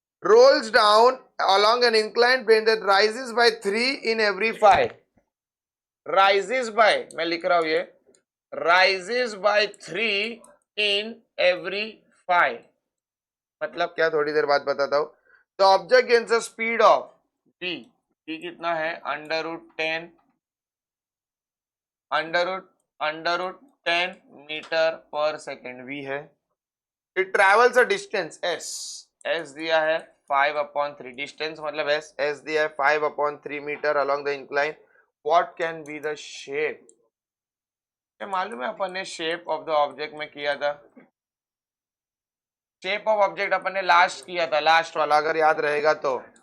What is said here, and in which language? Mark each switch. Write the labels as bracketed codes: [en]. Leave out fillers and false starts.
[en] Rolls down along an inclined plane that rises by 3 in every 5. Rises by, [hi] मैं लिख रहा हूं ये, [en] rises by 3 in every 5. [hi] मतलब क्या? थोड़ी देर बाद बताता हूं. [en] The object gains a speed of v. [hi] v कितना है? अंडर रूट 10 मीटर पर सेकेंड v है. [en] It travels a distance s [hi] दिया है [en] 5/3. [hi] डिस्टेंस मतलब s दिया है 5/3 metre [en] along the incline. What can be the shape? [hi] क्या मालूम है? अपन ने शेप ऑफ द ऑब्जेक्ट में किया था. शेप ऑफ ऑब्जेक्ट अपन ने लास्ट किया था, लास्ट वाला अगर याद रहेगा तो.